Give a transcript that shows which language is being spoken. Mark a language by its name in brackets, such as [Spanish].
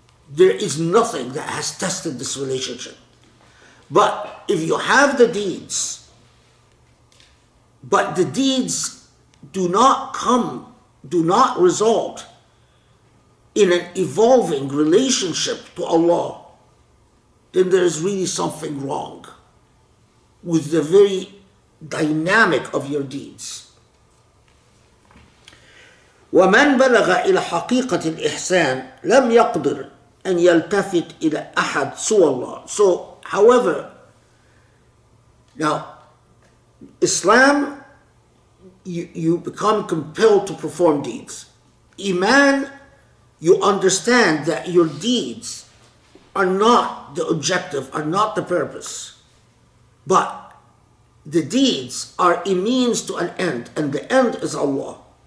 [English] There is nothing that has tested this relationship. But if you have the deeds, but the deeds do not result in an evolving relationship to Allah, then there is really something wrong with the very dynamic of your deeds. [Arabic] ومن بلغ إلى حقيقة الإحسان لم يقدر أن يلتفت إلى أحد سوى الله. [English] So, however, now, Islam, you become compelled to perform deeds. Iman, you understand that your deeds are not the objective, are not the purpose, but the deeds are a means to an end, and the end is Allah.